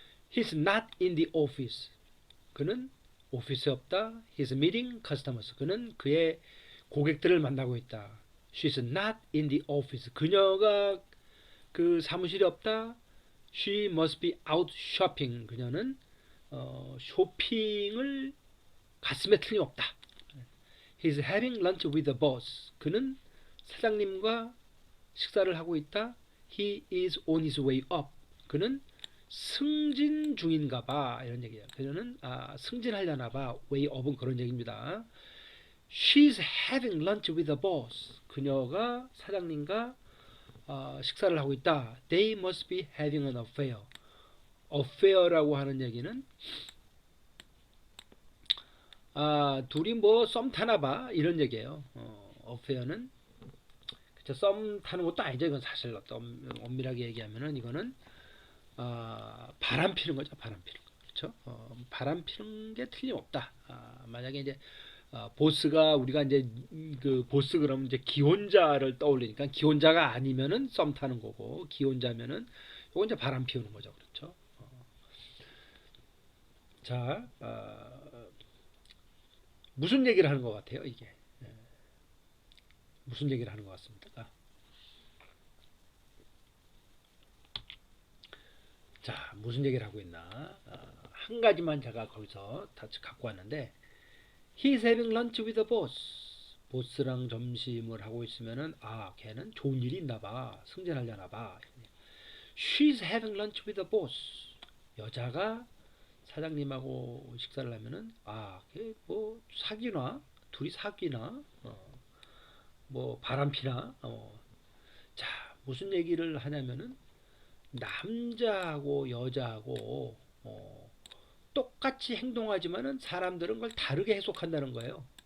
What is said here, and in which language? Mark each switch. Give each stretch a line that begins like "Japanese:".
English: He's not in the office.
Korean: 그는 오피스에 없다.
English: He's meeting customers.
Korean: 그는 그의 고객들을 만나고 있다.
English: She's not in the office.
Korean: 그녀가 그 사무실에 없다.
English: She must be out shopping.
Korean: 그녀는 쇼핑을 갔음에 틀림없다.
English: He's having lunch with the boss.
Korean: 그는 사장님과 식사를 하고 있다.
English: He is on his way up.
Korean: 그는 승진 중인가 봐. 이런 얘기예요. 그녀는 승진하려나 봐. way up은 그런 얘기입니다.
English: She's having lunch with the boss.
Korean: 그녀가 사장님과 식사를 하고 있다.
English: They must be having an affair.
Korean: affair라고 하는 얘기는 둘이 뭐 썸 타나 봐 이런 얘기예요. affair는 그쵸, 썸 타는 것도 아니죠. 이건 사실 엄밀하게 얘기하면은 이거는 바람 피는 거죠. 바람 피는 거. 그렇죠? 바람 피는 게 틀림없다. 만약에 이제 보스가 우리가 이제 그 보스 그러면 이제 기혼자를 떠올리니까 기혼자가 아니면은 썸 타는 거고 기혼자면은 이건 이제 바람 피우는 거죠. 그렇죠? 자, 무슨 얘기를 하는 것 같아요, 이게? 무슨 얘기를 하는 것 같습니까? 자, 무슨 얘기를 하고 있나? 한 가지만 제가 거기서 다 갖고 왔는데,
English: He's having lunch with the boss.
Korean: 보스랑 점심을 하고 있으면은, 걔는 좋은 일이 있나 봐. 승진하려나 봐.
English: She's having lunch with the boss.
Korean: 여자가 사장님하고 식사를 하면은, 걔 뭐 사귀나? 둘이 사귀나? 뭐 바람피나? 자, 무슨 얘기를 하냐면은, 남자하고 여자하고 똑같이 행동하지만은 사람들은 그걸 다르게 해석한다는 거예요.